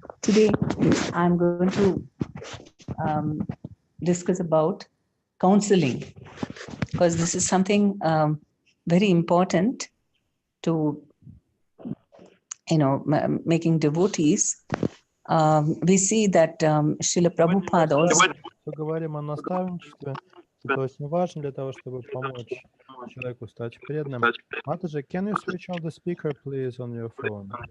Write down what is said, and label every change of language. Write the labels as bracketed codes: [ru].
[en] Today, I'm going to discuss about counseling, because this is something very important to, making devotees. We see that Srila Prabhupada also. [ru] Поговорим о наставничестве. Это очень важно для того, чтобы помочь человеку стать преданным. [en] Mataji, can you switch on the speaker, please, on your phone?